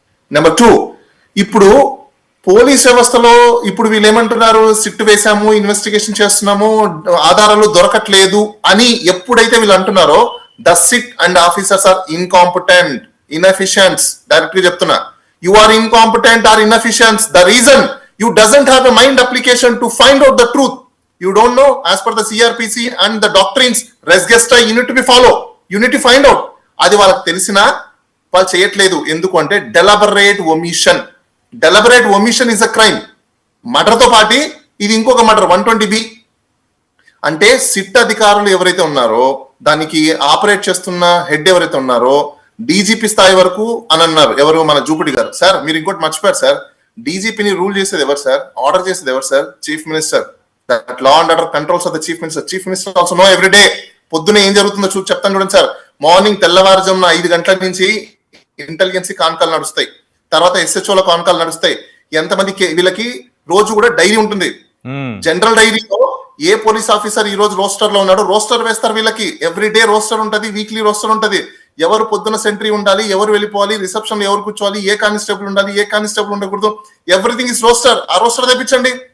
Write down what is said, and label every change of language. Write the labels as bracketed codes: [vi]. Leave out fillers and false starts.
[te] Number 2, ఇప్పుడు police వ్యవస్థలో ఇప్పుడు వీళ్ళు ఏమంటున్నారు, సిట్ వేసాము, ఇన్వెస్టిగేషన్ చేస్తున్నాము, ఆధారాలు దొరకట్లేదు అని ఎప్పుడైతే వీళ్ళు అంటున్నారో, [en] The SIT and officers are incompetent, inefficient. [te] Direct గా చెప్తున్నా, [en] You are incompetent or inefficient. The reason you doesn't have a mind application to find out the truth. You don't know as per the CRPC and the doctrines, res gesta, you need to be follow, you need to find out. [te] అది వాళ్ళకి తెలిసినా వాళ్ళు చేయట్లేదు. ఎందుకంటే deliberate omission. [en] Deliberate omission is a crime. [te] Murder తో పాటు ఇది ఇంకొక మర్డర్, 120B. అంటే సిట్ అధికారులు ఎవరైతే ఉన్నారో, దానికి ఆపరేట్ చేస్తున్న హెడ్ ఎవరైతే ఉన్నారో, డీజీపీ స్థాయి వరకు అని అన్నారు. ఎవరు? మన జూపుడి గారు. సార్ మీరు ఇంకోటి మర్చిపోయారు సార్, డీజీపీని రూల్ చేసేది ఎవరు సార్? ఆర్డర్ చేసేది ఎవరు sir? Chief minister. [en] That law and order controls of the chief minister. Chief minister also know every day. [te] పొద్దున ఏం జరుగుతుందో చెప్తాను చూడండి సార్. మార్నింగ్ తెల్లవారుజామున 5 గంటల నుంచి ఇంటెలిజెన్సీ కాన్కాల్ నడుస్తాయి, తర్వాత ఎస్హెచ్ఓల కాన్కాల్ నడుస్తాయి. ఎంతమంది వీళ్ళకి రోజు కూడా డైరీ ఉంటుంది. జనరల్ డైరీలో ఏ పోలీస్ ఆఫీసర్ ఈ రోజు రోస్టర్ లో ఉన్నాడు, రోస్టర్ వేస్తారు వీళ్ళకి. ఎవ్రీ డే రోస్టర్ ఉంటది, వీక్లీ రోస్టర్ ఉంటది. ఎవరు పొద్దున సెంట్రీ ఉండాలి, ఎవరు వెళ్ళిపోవాలి, రిసెప్షన్ ఎవరు కూర్చోవాలి, ఏ కానిస్టేబుల్ ఉండాలి, ఏ కానిస్టేబుల్ ఉండకూడదు, [en] Everything is roster. [te] ఆ రోస్టర్ తెప్పించండి.